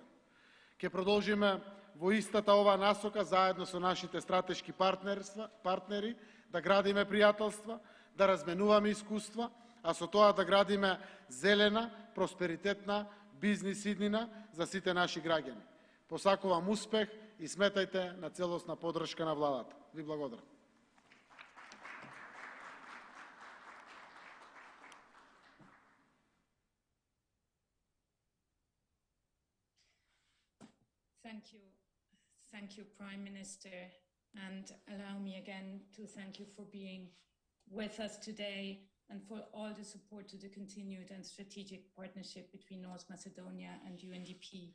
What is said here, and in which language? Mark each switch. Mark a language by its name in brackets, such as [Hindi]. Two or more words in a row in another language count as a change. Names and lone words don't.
[Macedonian] Ќе продолжиме во истата ова насока заедно со нашите стратешки партнери да градиме пријателства, да разменуваме искуства, а со тоа да градиме зелена, просперитетна бизнис иднина за сите наши граѓани. Посакувам успех и сметајте на целосна поддршка на владата. Ви благодарам. [English] Thank you, Prime Minister, and allow me again to thank you for being with us today and for all the support to the continued and strategic partnership between North Macedonia and Undp.